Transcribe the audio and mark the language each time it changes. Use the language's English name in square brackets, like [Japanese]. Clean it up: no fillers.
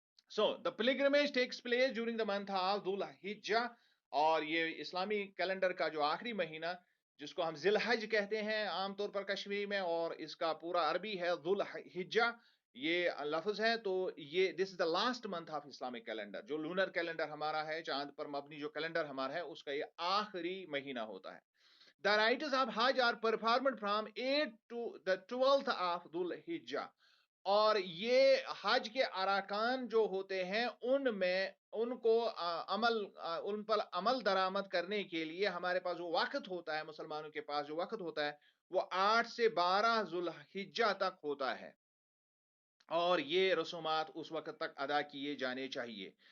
[English] So the pilgrimage takes place during the month of Dhul Hijjah, [Urdu] اور یہ اسلامی calendar کا جو آخری مہینہ جس کو ہم ذی الحج کہتے ہیں عام طور پر کشمیری میں، اور اس کا پورا عربی ہے ذو الحجہ یہ لفظ ہے. تو یہ [English] This is the last month of Islamic calendar. [Urdu] جو لونر کیلنڈر ہمارا ہے، چاند پر مبنی جو کیلنڈر ہمارا ہے، اس کا یہ آخری مہینہ ہوتا ہے. [English] The rites of Hajj are performed from 8 to the 12th of Dhul Hijjah. [Urdu] اور یہ حج کے اراکان جو ہوتے ہیں ان میں ان کو ان پر عمل درآمد کرنے کے لیے ہمارے پاس جو وقت ہوتا ہے، مسلمانوں کے پاس جو وقت ہوتا ہے وہ 8 سے 12 ذوالحجہ تک ہوتا ہے، اور یہ رسومات اس وقت تک ادا کیے جانے چاہیے.